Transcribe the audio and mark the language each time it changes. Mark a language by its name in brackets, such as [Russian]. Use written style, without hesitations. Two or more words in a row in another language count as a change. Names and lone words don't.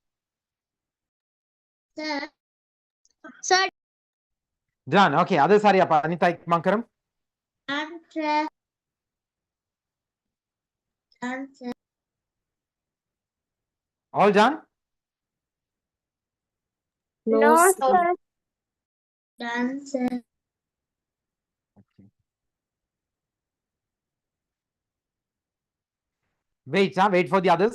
[English] Sir. Sir, Done. Okay, others [Sinhala] හරි අප අනිත් අය ඉක්මන් කරමු. [English] done, sir. Done, sir. All done? No, sir. Done, sir. Wait, wait for the others.